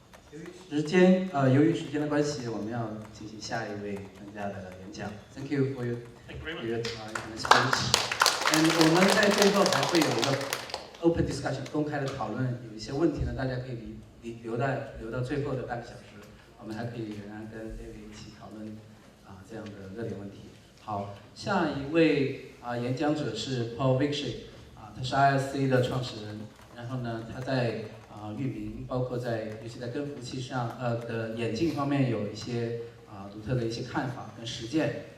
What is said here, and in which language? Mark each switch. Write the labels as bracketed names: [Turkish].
[Chinese] 由于时间的关系，我们要进行下一位专家的演讲。 [English] Thank you for your speech. [Chinese] And 我们在最后还会有一个 open discussion 公开的讨论，有一些问题呢，大家可以留到最后的半个小时，我们还可以仍然跟 David 一起讨论这样的热点问题。好，下一位演讲者是 Paul Vixie 他是 ISC 的创始人，然后呢，他在域名，包括尤其在跟服务器上的演进方面有一些独特的一些看法跟实践。